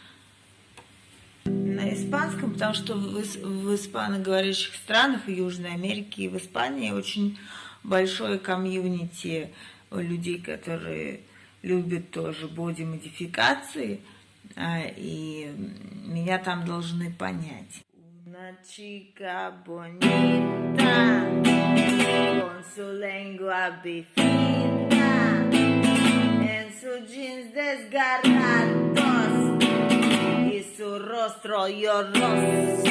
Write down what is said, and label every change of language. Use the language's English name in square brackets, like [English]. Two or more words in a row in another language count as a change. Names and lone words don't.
[Russian] На испанском, потому что в испаноговорящих странах, в Южной Америке и в Испании очень большое комьюнити людей, которые любят тоже боди-модификации, и меня там должны понять. [Spanish] Una chica bonita, con su lengua bifida, en sus jeans desgarrados y su rostro lloroso.